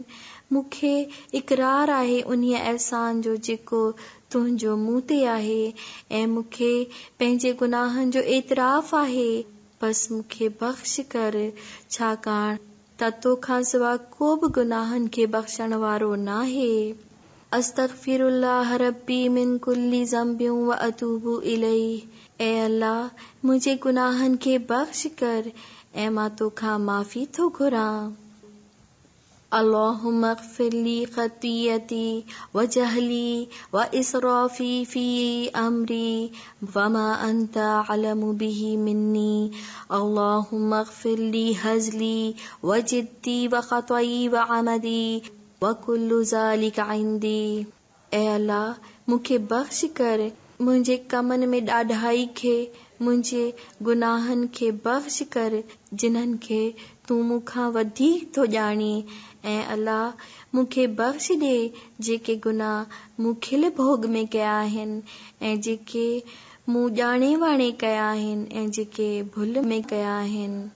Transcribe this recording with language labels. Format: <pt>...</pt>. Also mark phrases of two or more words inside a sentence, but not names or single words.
<sd>मूंखे इक़रार आहे उन्हीअ अहसान जो जेको तुंहिंजो मूं ते आहे ऐं मूंखे पंहिंजे गुनाहनि जो एतिराफ़ आहे। बस मूंखे बख़्श कर, छाकाणि त तोखां सिवा को बि गुनाहनि खे बख़्शण वारो नाहे।</sd> <ar>أستغفر الله ربي من كل ذنب وأتوب إليه.</ar> <sd>ए अल्लाह, मुंहिंजे गुनाहनि खे बख़्श कर ऐं मां तोखां माफ़ी थो घुरां।</sd> <ar>اللهم اغفر لي خطيئتي وجهلي وإسرافي في أمري وما أنت أعلم به مني. اللهم اغفر لي هزلي وجدي وخطئي وعمدي وكل ذلك عندي.</ar> <sd>ए अल्लाह, मूंखे बख़्श कर, मुंहिंजे कमनि में ॾाढाई खे, मुंहिंजे गुनाहनि खे बख़्श कर जिन्हनि खे तूं मूंखां वधीक थो ॼाणी। ऐं अल्लाह, मूंखे बख़्श ॾे जेके गुनाह मूं खिल भोग में कया आहिनि ऐं जेके मूं ॼाणे वाणे कया आहिनि ऐं जेके भुल में कया आहिनि।</sd>